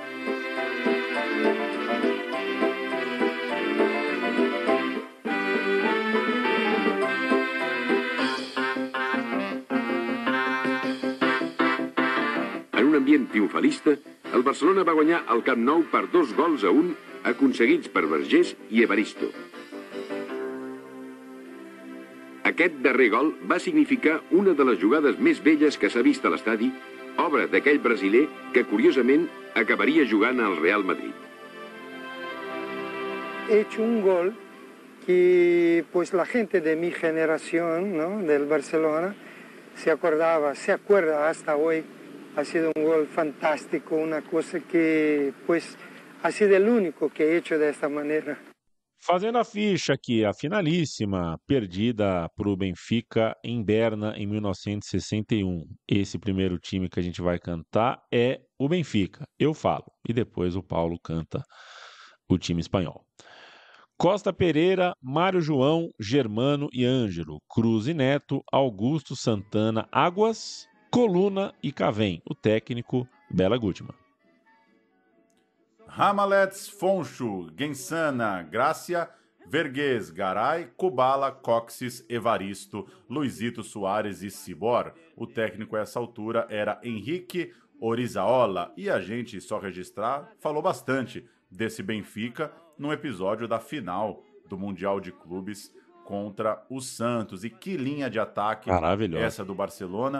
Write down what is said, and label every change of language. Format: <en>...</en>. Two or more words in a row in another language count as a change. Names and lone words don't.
<ca>En un ambient triomfalista, el Barcelona va guanyar el Camp Nou per 2 gols a 1, aconseguits per Vergés i Evaristo. Aquest darrer gol va significar una de les jugades més belles que s'ha vist a l'estadi, obra d'aquell brasiler que, curiosament, acabaria jugant al Real Madrid.</ca> <es>He hecho un gol que pues la gente de mi generación, ¿no?, del Barcelona se acuerda hasta hoy. Ha sido un gol fantástico, una cosa que pues ha sido el único que he hecho de esta manera.</es> <pt>Fazendo a ficha aqui, a finalíssima perdida para o Benfica em Berna em 1961. Esse primeiro time que a gente vai cantar é o Benfica. Eu falo. E depois o Paulo canta o time espanhol. Costa Pereira, Mário João, Germano e Ângelo, Cruz e Neto, Augusto, Santana, Águas, Coluna e Cavém. O técnico, Bela Gutmann. Ramalets, Foncho, Gensana, Grácia, Verguês, Garay, Kubala, Coxes, Evaristo, Luizito Soares e Cibor. O técnico a essa altura era Henrique Orizaola. E a gente, só registrar, falou bastante desse Benfica num episódio da final do Mundial de Clubes contra o Santos. E que linha de ataque essa do Barcelona.</pt>